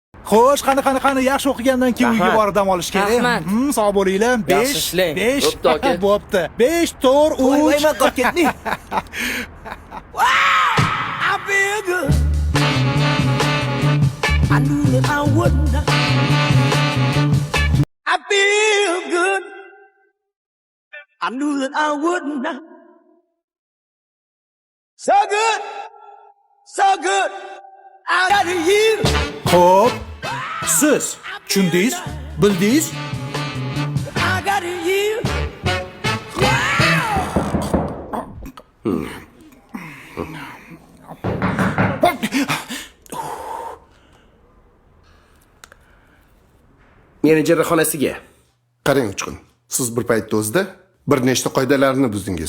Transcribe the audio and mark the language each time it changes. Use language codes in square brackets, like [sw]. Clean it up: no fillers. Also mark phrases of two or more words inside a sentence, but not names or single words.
[uz] Xo'sh, qani yaxshi o'qigandan keyin uyga borib dam olish kerak. Rahmat. Sog' bo'linglar. 5 Yaxshi ishlang. 5 Bo'pti, aka. bo'pti. 5 4 3. Voyman qolib ketding. [en] I feel good. I knew that I wouldn't. I feel good. I knew that I wouldn't. So good. So good. I got you. [uz] Xo'p. Siz tushundingiz? Bildingiz? [en] I got you. [uz] Menejerning xonasiga. Qarang Uchqun, siz bir paytda o'zida bir nechta qoidalarni buzdingiz.